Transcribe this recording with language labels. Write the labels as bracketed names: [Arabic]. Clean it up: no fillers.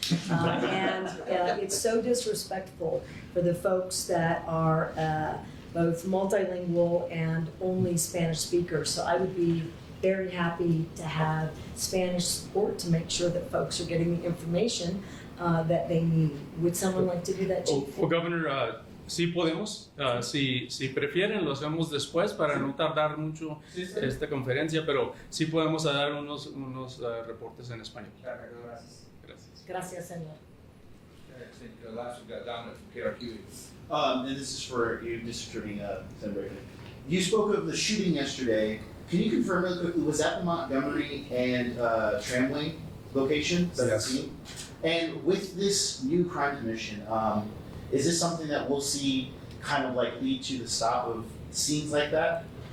[English] And it's so disrespectful for the folks that are both multilingual and only Spanish speakers. So I would be very happy to have Spanish support to make sure that folks are getting the information that they need. Would someone like to do that, Chief? Well, Governor, [Spanish] sí podemos. Si prefieren, lo hacemos después para no tardar mucho esta conferencia, pero sí podemos dar unos reportes en español. Gracias. Gracias, Senor. [English] Last, we've got Dominic from KRQ. And this is for you, District Attorney Senator. You spoke of the shooting yesterday. Can you confirm really quickly, was that the Montgomery and Tramway location? Yes. And with this new crime commission, is this something that we'll see kind of like lead to the stop of scenes like that?